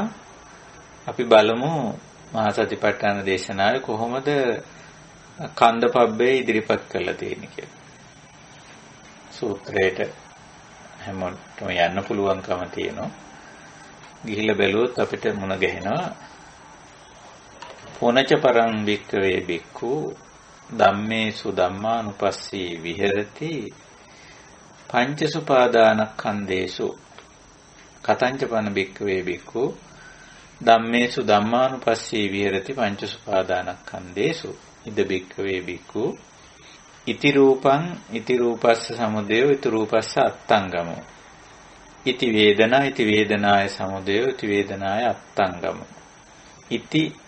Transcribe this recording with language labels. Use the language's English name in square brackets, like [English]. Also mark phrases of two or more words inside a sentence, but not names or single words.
[Sinhala] අපි බලමු මහා සතිපට්ඨාන දේශනාවේ කොහොමද කන්ද පබ්බේ ඉදිරිපත් කරලා තියෙන්නේ කියලා. සූත්‍රයට හැමෝටම යන්න පුළුවන්කම තියෙනවා. ගිහිල්ලා බැලුවොත් අපිට මුණ ගැහෙනවා. [Pali] පොනච පරං වික්ඛවේ බික්ඛු ධම්මේසු ධම්මානුපස්සී විහෙරති පංචසුපාදානස්කන්ධේසු කතංච පන බික්ඛවේ බික්ඛු ධම්මේසු ධම්මානුපස්සී විහෙරති පංචසුපාදානස්කන්ධේසු ඉද බික්ඛවේ බික්ඛු ඉති රූපං ඉති රූපස්ස සමුදය ඉති රූපස්ස අත්තංගමෝ ඉති වේදනාය සමුදය ඉති වේදනාය අත්තංගමෝ ඉති